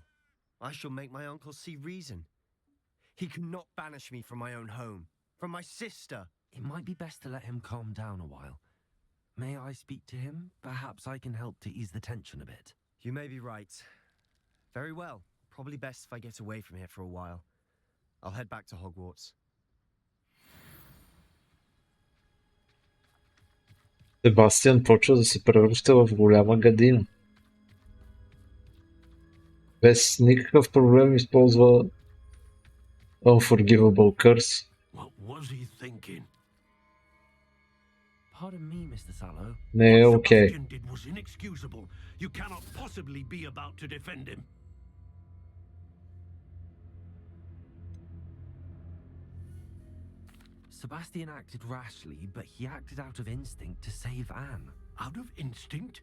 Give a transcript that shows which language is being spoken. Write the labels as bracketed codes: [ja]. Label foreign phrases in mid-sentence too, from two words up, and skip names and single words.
[en] I shall make my uncle see reason. He cannot banish me from my own home, from my sister. It might be best to let him calm down a while. May I speak to him? Perhaps I can help to ease the tension a bit. You may be right. Very well. Probably best if I get away from here for a while. I'll head back to Hogwarts. [bg] Себастиан почва да се превръща в голяма гадина. Без никакъв проблем използва [en] Unforgivable Curse. What was he thinking? Pardon me, Mr. Sallow. [bg] Не е [en] What [bg] окей. [en] Sebastian did was inexcusable. You cannot possibly be about to defend him. Sebastian acted rashly, but he acted out of instinct to save Anne. Out of instinct?